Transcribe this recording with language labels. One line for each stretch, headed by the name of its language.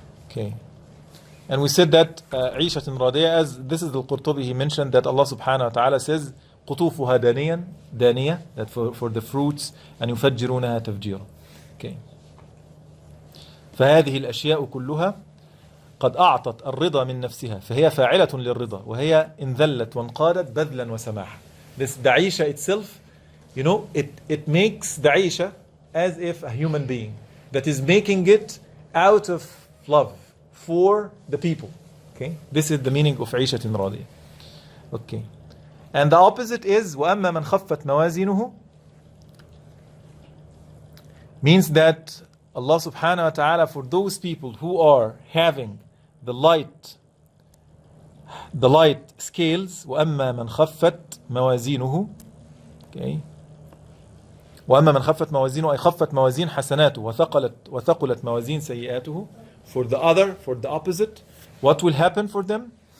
English: Okay. And we said that عيشة radiyah, as this is Al-Qurtoby, he mentioned that Allah subhanahu wa ta'ala says
Arabic: قطوفها دانية,
English: that for the fruits, and
Arabic: يفجرونها تفجيرا.
English: Okay.
Arabic: فهذه الأشياء كلها قد أعطت الرضا من نفسها فهي فاعلة للرضا وهي إن ذلت وانقادت بذلا وسماحة.
English: This Daisha itself, you know, it makes Daisha as if a human being that is making it out of love for the people. Okay, this is the meaning of
Arabic: عيشة راضية.
English: Okay, and the opposite is
Arabic: وأما من خفت موازينه, means that Allah subhanahu wa ta'ala, for those people who are having the light scales, وأما من خفت موازينه, okay, وأما من خفت موازينه أي خفت موازين حسناته وثقلت موازين سيئاته,
English: for the opposite, what will happen for them?